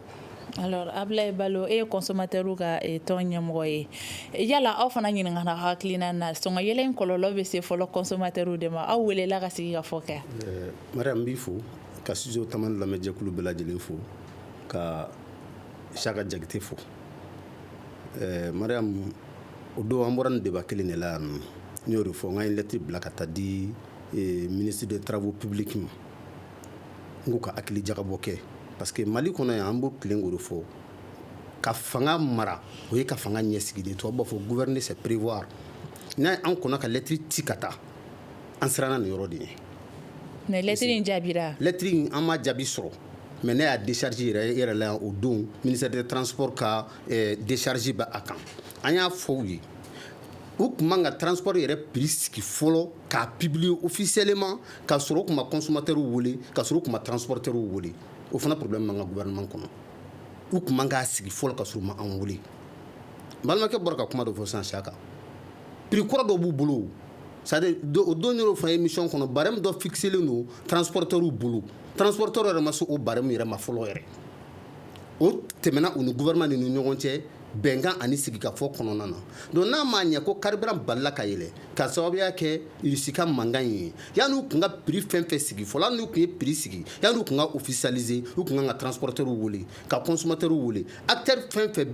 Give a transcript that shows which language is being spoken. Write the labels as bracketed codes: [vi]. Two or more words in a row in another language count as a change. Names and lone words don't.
[bm] Alors Ablaye Balo e consommateur ka tɔn ɲɛmɔgɔ ye yala aw fana ɲininkana hakilina na sɔngɔ yɛlɛ in kɔlɔlɔ bɛ se fɔlɔ consommateur de ma aw welela ka sigi ka fɔ kɛ Mariam b'i fo ka studio tamani lamɛnjɛkulu bɛɛ lajɛlen fo ka Saka Jakite fo Mariam o don an bɔra nin débat kelen de la yan n y'o de fɔ n ka ye lettre bila ka taa di [fr] ministre des travaux publics [bm] ma n k'u ka hakili jagabɔ kɛ [fr] parce que [bm] Mali kɔnɔ yan an b'o tilen k'o de fɔ ka fanga mara o ye ka fanga ɲɛsigi de tubabu b'a fɔ [fr] gouverner c'est prévoir [bm] n'a an kɔnɔ ka lettre ci ka taa an siranna nin yɔrɔ de ye mais lettre in jaabira lettre in an ma jaabi sɔrɔ mais ne y'a décharge yɛrɛ la o don [fr] ministère des transports [bm] ka décharge bɛ a kan an y'a fɔ u ye u tun man ka transport yɛrɛ prix sigi fɔlɔ k'a [fr] publier officiellement [bm] k'a sɔrɔ u tun ma consommateurs wele k'a sɔrɔ u tun ma transporteurs wele o fana problème man ka gouvernement kɔnɔ u tun man k'a sigi fɔlɔ ka sɔrɔ u ma an wele balimakɛ bɔra ka kuma dɔ fɔ sisan Saka prix kɔrɔ dɔ b'u bolo c'est-à-dire o don yɛrɛ fana émission kɔnɔ barème dɔ fixelen don transporteurs bolo transporteurs yɛrɛ ma se o barème yɛrɛ ma fɔlɔ yɛrɛ o tɛmɛna u ni gouvernement ni ɲɔgɔn cɛ bɛnkan ani sigikafɔ kɔnɔna na donc n'a ma ɲɛ ko carburant balila ka yɛlɛ ka sababuya kɛ Russie ka mankan ye yanni u tun ka prix fɛn fɛn sigi fɔlɔ hali n'u tun ye prix sigi yanni u tun ka officialiser u tun kan ka transporteurs wele ka consommateurs wele acteur fɛn fɛn